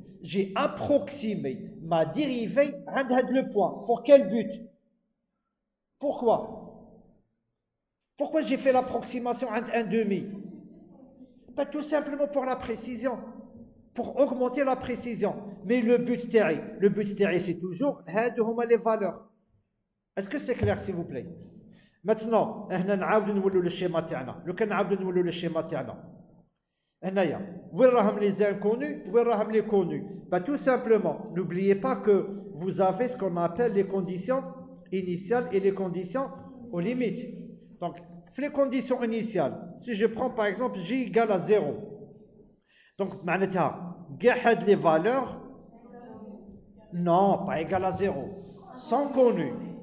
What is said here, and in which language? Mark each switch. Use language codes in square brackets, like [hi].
[fr] J'ai approximé ma dérivée à le point. Pour quel but? Pourquoi? Pourquoi j'ai fait l'approximation à un demi? Pas tout simplement pour la précision, pour augmenter la précision. Mais le but terri, c'est toujours les valeurs. Est-ce que c'est clair, s'il vous plaît? Maintenant, [ar] احنا نعاودوا نولوا للشيما تاعنا. لو كان نعاودوا نولوا للشيما تاعنا. هنايا وين راهم [fr] les inconnus, [ar] وين راهم [fr] les connus? Bah tout simplement, n'oubliez pas que vous avez ce qu'on appelle les conditions initiales et les conditions aux limites. Donc, les conditions initiales, si je prends par exemple J égale à 0, donc, [ar] معناتها قاعد [fr] les valeurs, non, pas égal à 0, sont connues.